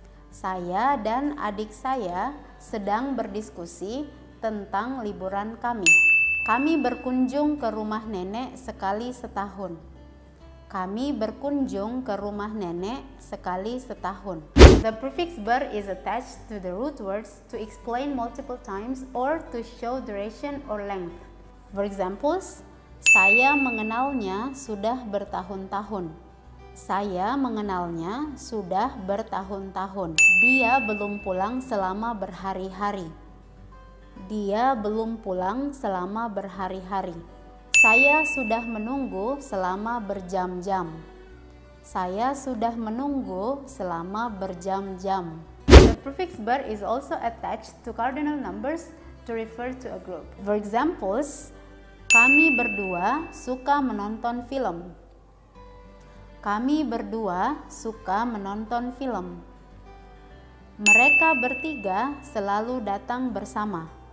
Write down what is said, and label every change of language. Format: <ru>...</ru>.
<id>Saya dan adik saya sedang berdiskusi tentang liburan kami. Kami berkunjung ke rumah nenek sekali setahun. Kami berkunjung ke rumah nenek sekali setahun.</id> <en>The prefix ber is attached to the root words to explain multiple times or to show duration or length. For examples,</en> <id>saya mengenalnya sudah bertahun-tahun. Saya mengenalnya sudah bertahun-tahun. Dia belum pulang selama berhari-hari. Dia belum pulang selama berhari-hari. Saya sudah menunggu selama berjam-jam. Saya sudah menunggu selama berjam-jam.</id> <en>The prefix ber is also attached to cardinal numbers to refer to a group. For examples,</en> <id>kami berdua suka menonton film. Kami berdua suka menonton film. Mereka bertiga selalu datang bersama.</id>